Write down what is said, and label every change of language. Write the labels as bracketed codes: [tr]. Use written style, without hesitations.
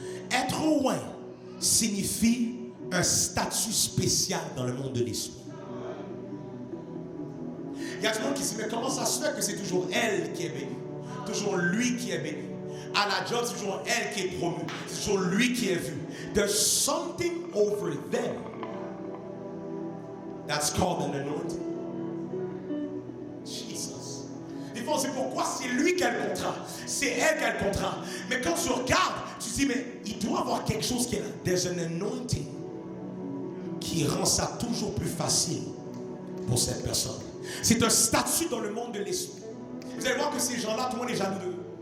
[fr] Être oint signifie un statut spécial dans le monde de l'esprit. Il y a des gens qui se disent, mais comment ça se fait que c'est toujours elle qui est bénie, toujours lui qui est béni? À la job, c'est toujours elle qui est promue, c'est toujours lui qui est vu. [en] There's something over them that's called an anointing. Jesus. [fr] Des fois, c'est pourquoi c'est lui qui a le contrat, c'est elle qui a le contrat. Mais quand tu regardes, tu te dis, mais il doit avoir quelque chose qui est là. [en] There's an anointing [fr] qui rend ça toujours plus facile pour cette personne. C'est un statut dans le monde de l'esprit. Vous allez voir que ces gens-là, tout le monde est jaloux d'eux.